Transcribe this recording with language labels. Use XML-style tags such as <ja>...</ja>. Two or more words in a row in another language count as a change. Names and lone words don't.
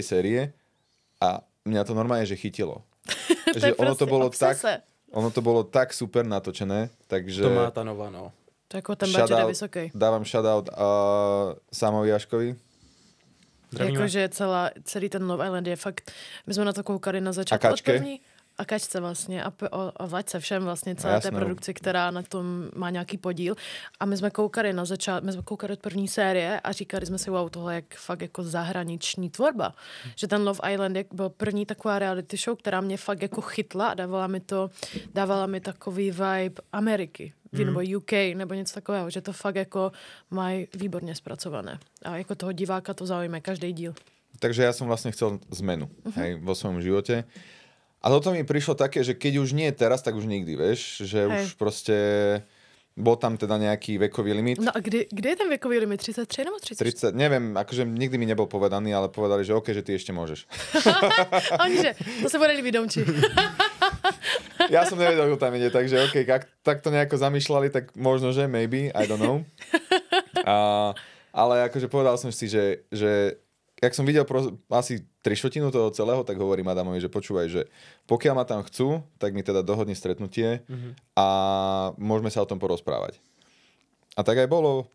<sk>série a mňa to normálne, že chytilo. Že ono to bolo tak super natočené, takže...</sk> <cs>To má ta nová, no.</cs> <sk>To ako ten budget je vysoký. Dávam shoutout Samovi Jaškovi.</sk> <cs>Jakože celý ten Love Island je fakt, my jsme na to koukali na začátku od první. A Kačce vlastně a Vlaďce všem vlastně celé té produkci, která na tom má nějaký podíl. A my jsme koukali od první série a říkali jsme si, wow, tohle je fakt jako zahraniční tvorba. Že ten Love Island byl první taková reality show, která mě fakt jako chytla a dávala mi takový vibe Ameriky. Nebo UK, nebo něco takového, že to fakt jako mají výborně zpracované. A jako toho diváka to zaujíme každý díl.</cs> <sk>Takže ja som vlastne chcel zmenu hej, vo svojom živote. A toto mi prišlo také, že keď už nie teraz, tak už nikdy, vieš, že už proste bol tam teda nejaký vekový limit. No a kde je ten vekový limit?</sk> <cs>33 nebo 34?</cs> <sk>30, neviem, akože nikdy mi nebol povedaný, ale povedali, že OK, že ty ešte môžeš. Oni, že to sa bude líbiť domči. Ja som nevedel, kto tam ide, takže OK, tak to nejako zamýšľali, tak možno, že</sk> <en>maybe, I don't know.</en> <sk>Ale akože povedal som si, že jak som videl asi 3/4 toho celého, tak hovorím Adamovi, že počúvaj, že pokiaľ ma tam chcú, tak mi teda dohodni stretnutie a môžeme sa o tom porozprávať. A tak aj bolo.</sk>